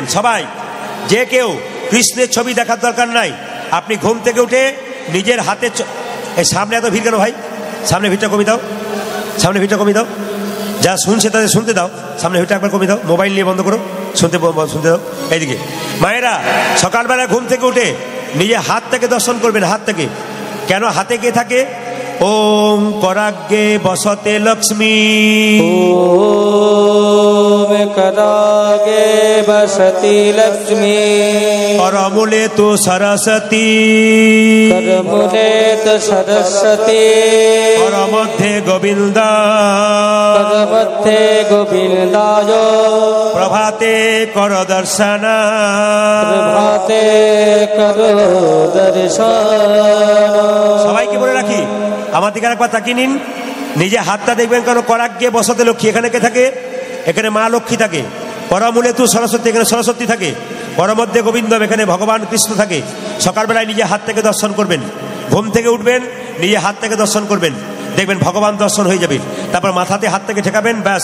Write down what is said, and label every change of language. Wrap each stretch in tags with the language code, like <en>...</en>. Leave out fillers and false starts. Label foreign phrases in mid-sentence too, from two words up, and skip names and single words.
<bn>সবাই যে কেউ কৃষ্ণের ছবি দেখার দরকার নাই, আপনি ঘুম থেকে উঠে নিজের হাতে, এই সামনে এত ভিড় কেন ভাই? সামনে ভিড়টা কমিয়ে দাও, সামনে ভিড়টা কমিয়ে দাও, যা শুনছে তাদের শুনতে দাও, সামনে ভিড়টা একবার কমিয়ে দাও, মোবাইল নিয়ে বন্ধ করো, শুনতে দাও। এইদিকে মায়েরা সকালবেলা ঘুম থেকে উঠে নিজে হাতটাকে দর্শন করবেন। হাতটাকে কেন হাতে কে থাকে?</bn> <sa>ওম कराग्गे बसते लक्ष्मी ओम करागे बसती लक्ष्मी करमूले तु सरस्वती करमुले तो सरस्वती करमध्ये गोविंद करमध्ये गोविंदाय प्रभाते कर दर्शन प्रभाते करो दर्शन।</sa> <bn>সবাইকে বলে রাখি আমার দিকে একবার তাকিয়ে নিন, নিজে হাতটা দেখবেন, কারণ</bn> <sa>कराग्गे बसते लक्ष्मी,</sa> <bn>এখানে কে থাকে? এখানে মা লক্ষ্মী থাকে।</bn> <sa>করমূলে তু সরস্বতী,</sa> <bn>এখানে সরস্বতী থাকে।</bn> <sa>করমধ্যে গোবিন্দ,</sa> <bn>এখানে ভগবান কৃষ্ণ থাকে। সকালবেলায় নিজে হাত থেকে দর্শন করবেন, ঘুম থেকে উঠবেন নিজে হাত থেকে দর্শন করবেন, দেখবেন ভগবান দর্শন হয়ে যাবে। তারপর মাথাতে হাত থেকে ঠেকাবেন, ব্যাস।</bn>